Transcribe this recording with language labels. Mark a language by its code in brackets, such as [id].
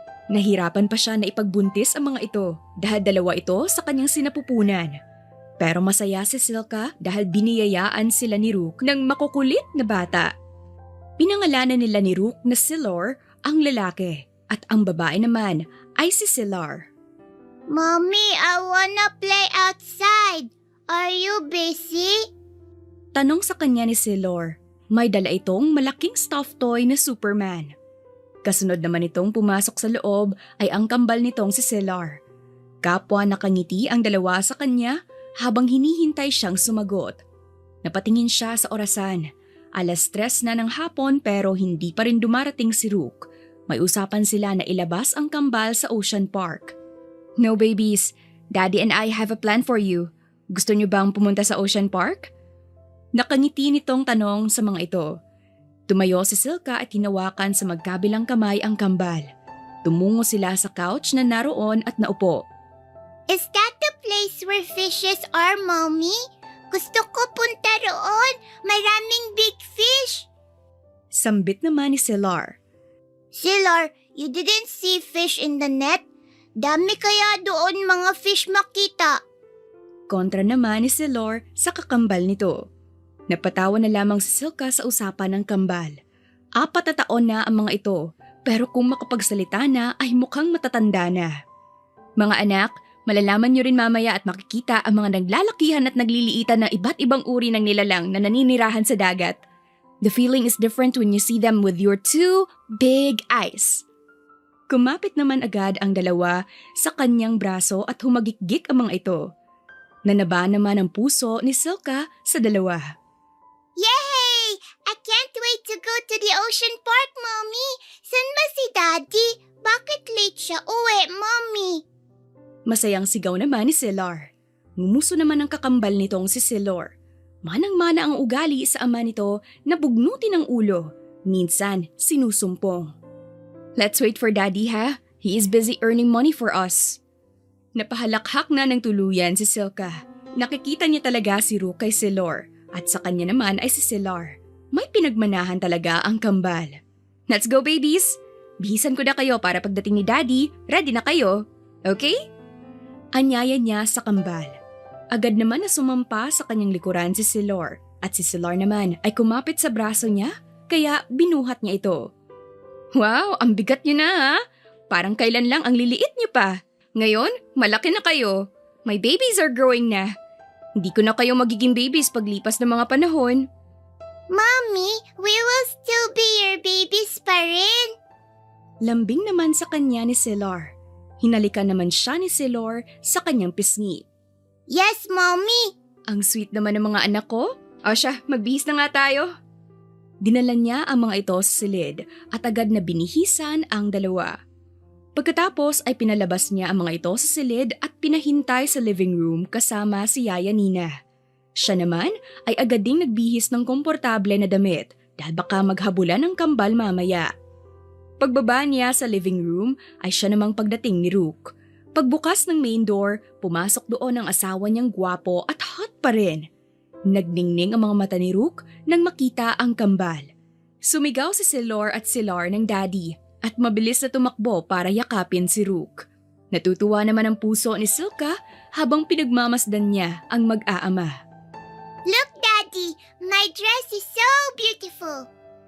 [tl] Nahirapan pa siya na ipagbuntis ang mga ito dahil dalawa ito sa kanyang sinapupunan. Pero masaya si Silka dahil biniyayaan sila ni Rook ng makukulit na bata. Pinangalanan nila ni Rook na Silor ang lalaki at ang babae naman ay si Silar. [en] Mommy, I wanna play outside. Are you busy? [tl] Tanong sa kanya ni Silor. May dala itong malaking stuffed toy na Superman. Kasunod naman itong pumasok sa loob ay ang kambal nitong si Silar. Kapwa nakangiti ang dalawa sa kanya habang hinihintay siyang sumagot. Napatingin siya sa orasan. 3:00 na ng hapon pero hindi pa rin dumarating si Rook. May usapan sila na ilabas ang kambal sa Ocean Park. [en] No babies, Daddy and I have a plan for you. [tl] Gusto niyo bang pumunta sa Ocean Park? Nakangiti nitong tanong sa mga ito. Tumayo si Silka at hinawakan sa magkabilang kamay ang kambal. Tumungo sila sa couch na naroon at naupo. [en] Is that the place where fishes are, Mommy? [tl] Gusto ko punta roon. Maraming [en] big fish. [tl] Sambit naman ni Silar. [en] Silar, you didn't see fish in the net? [tl] Dami kaya doon mga fish makita. Kontra naman ni Silar sa kakambal nito. Napatawa na lamang si Silka sa usapan ng kambal. 4 na taon na ang mga ito, pero kung makapagsalita na ay mukhang matatanda na. Mga anak, malalaman niyo rin mamaya at makikita ang mga naglalakihan at nagliliitan ng iba't ibang uri ng nilalang na naninirahan sa dagat. [en] The feeling is different when you see them with your two big eyes. [tl] Kumapit naman agad ang dalawa sa kanyang braso at humagikgik ang mga ito. Nanaba naman ang puso ni Silka sa dalawa. Yay! [en] I can't wait to go to the ocean park, Mommy. [tl] San ba si Daddy? Bakit late siya uwi, Mommy? Masayang sigaw naman ni Silar. Ngumuso naman ang kakambal nitong si Silor. Manang-mana ang ugali sa ama nito na bugnutin ang ulo. Minsan, sinusumpong. [en] Let's wait for Daddy ha. He is busy earning money for us. [tl] Napahalakhak na ng tuluyan si Silka. Nakikita niya talaga si Rook kay Silor at sa kanya naman ay si Silar. May pinagmanahan talaga ang kambal. [en] Let's go babies! [tl] Bihisan ko na kayo para pagdating ni Daddy, ready na kayo. Okay? Anyaya niya sa kambal. Agad naman na sumampa sa kanyang likuran si Silor at si Silar naman ay kumapit sa braso niya kaya binuhat niya ito. Wow, ang bigat niyo na ha? Parang kailan lang ang liliit niyo pa. Ngayon, malaki na kayo. [en] My babies are growing na. [tl] Hindi ko na kayo magiging babies paglipas ng mga panahon. [en] Mommy, we will still be your babies [tl] pa rin. Lambing naman sa kanya ni Silar. Hinalikan naman siya ni Silor sa kanyang pisngi. [en] Yes, Mommy. [tl] Ang sweet naman ng mga anak ko. O siya, magbihis na nga tayo. Dinala niya ang mga ito sa silid at agad na binihisan ang dalawa. Pagkatapos ay pinalabas niya ang mga ito sa silid at pinahintay sa living room kasama si Yaya Nina. Siya naman ay agad ding nagbihis ng komportable na damit dahil baka maghabulan ng kambal mamaya. Pagbaba niya sa living room ay siya namang pagdating ni Rook. Pagbukas ng main door, pumasok doon ang asawa niyang gwapo at hot pa rin. Nagningning ang mga mata ni Rook nang makita ang kambal. Sumigaw si Silor at Silar ng daddy at mabilis na tumakbo para yakapin si Rook. Natutuwa naman ang puso ni Silka habang pinagmamasdan niya ang mag-aama. [en] Look, Daddy, my dress is so beautiful.